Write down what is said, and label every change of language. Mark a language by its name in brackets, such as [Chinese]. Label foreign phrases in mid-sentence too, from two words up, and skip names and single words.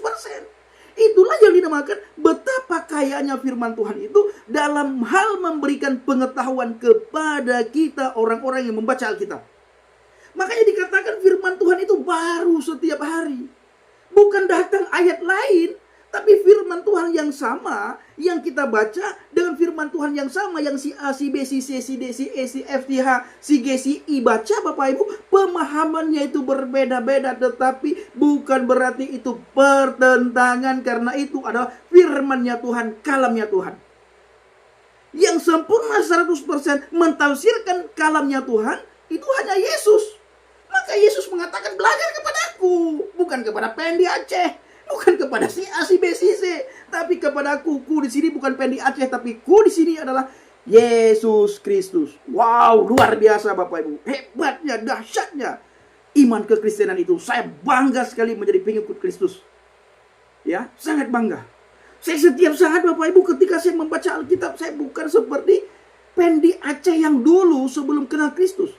[Indonesian] Itulah yang dinamakan betapa kayanya firman Tuhan itu dalam hal memberikan pengetahuan kepada kita orang-orang yang membaca Alkitab. Makanya dikatakan firman Tuhan itu baru setiap hari. Bukan datang ayat lain, tapi firman Tuhan yang sama yang kita baca dengan firman Tuhan yang sama yang si A, si B, si C, si D, si E, si F, si H, si G, si I baca, Bapak Ibu, pemahamannya itu berbeda-beda, tetapi bukan berarti itu pertentangan, karena itu adalah firman-Nya Tuhan, kalamnya Tuhan. Yang sempurna 100% mentafsirkan kalamnya Tuhan itu hanya Yesus. Maka Yesus mengatakan, belajar kepadaku, bukan kepada Pendi Aceh, bukan kepada si A, si B, si C, tapi kepada aku. Ku di sini bukan Pendi Aceh, tapi ku di sini adalah Yesus Kristus. Wow, luar biasa Bapak Ibu. Hebatnya, dahsyatnya iman kekristenan itu. Saya bangga sekali menjadi pengikut Kristus. Ya, sangat bangga. Saya setiap saat Bapak Ibu ketika saya membaca Alkitab, saya bukan seperti Pendi Aceh yang dulu sebelum kenal Kristus.